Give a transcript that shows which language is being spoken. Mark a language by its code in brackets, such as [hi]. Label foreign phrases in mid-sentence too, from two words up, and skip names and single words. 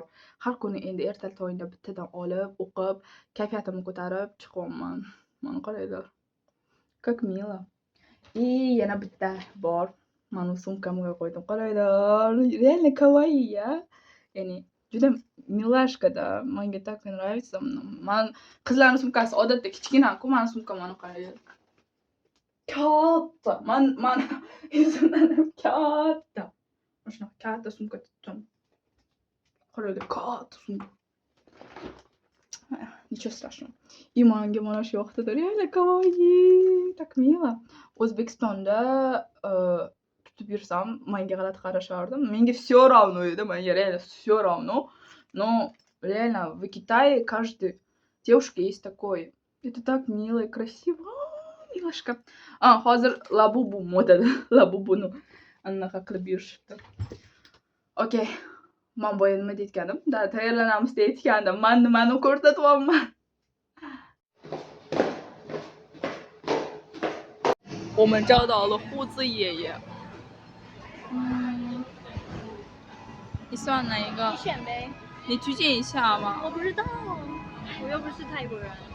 [uz] Har kuni endi ertalab tongda bittadan olib, o'qib, kayfiyatimni ko'tarib chiqyapman. Mana qaranglar. [ru] Как milo. [uz] Yana bitta bor. Mana sumkamga qo'ydim. Qaranglar. Реально kawaii-ya. Ya'ni juda milashka-da. Menga [ru] так nравится. [uz] Men qizlarning sumkasi odatda kichkina-ku, meni sumkam mana qaranglar. Katta. Men o'zimdan ham katta. Mana shunaqa katta sumka tutdim. Qaranglar, katta sumka. [ru] Nичего страшного. [uz] Menga mana shu yoqdi. Реально kawaii. [ru] Так milo. [uz] O'zbekistonda tutib yursam, menga g'alati qarashardi. Menga [ru] всё равно [uz] edi. Menga [ru] реально всё равно. Но реально в Китае каждой девушке есть такой. Это так мило и красиво. Милашка. [uz] Hozir Labubu modada. Labubuni anaqa qilib yurishibdi. Okay. Men boya nima deyotgandim? Tayyorlanamiz deyotgandim. Men nimani ko'rsatyapman? [zh] 我们找到了胡子爷爷。你喜欢哪一个？你选呗。你推荐一下吗？我不知道，我又不是泰国人。